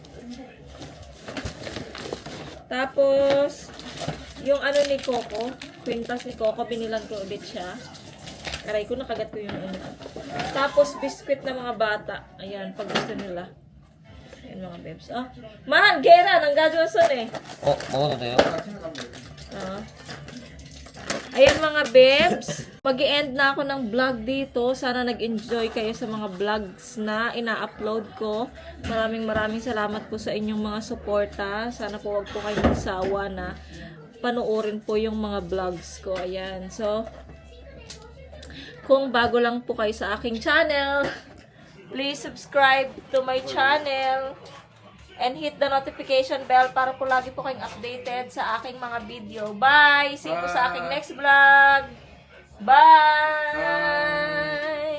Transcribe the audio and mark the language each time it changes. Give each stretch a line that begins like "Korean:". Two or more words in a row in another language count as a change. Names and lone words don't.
Filipino: Tapos, yung ni Coco, kwintas ni Coco, binilan ko ulit siya. Aray ko, nakagat ko yung Tapos, biskwit na mga bata. Ayan, pag gusto nila. Ayan mga bebs. Man, gera, nang gajoson eh.
Korean: 먹어도 돼요?
Filipino: Ayan mga bebs, mag-i-end na ako ng vlog dito. Sana nag-enjoy kayo sa mga vlogs na ina-upload ko. Maraming salamat po sa inyong mga suporta. Sana po wag po kayong magsawa na panoorin po yung mga vlogs ko. Ayan. So, kung bago lang po kayo sa aking channel,
English: please subscribe to my channel. And hit the notification bell
Filipino: para po lagi po kayong updated sa aking mga video. Bye!
English: See you
Filipino: po sa aking next vlog! Bye!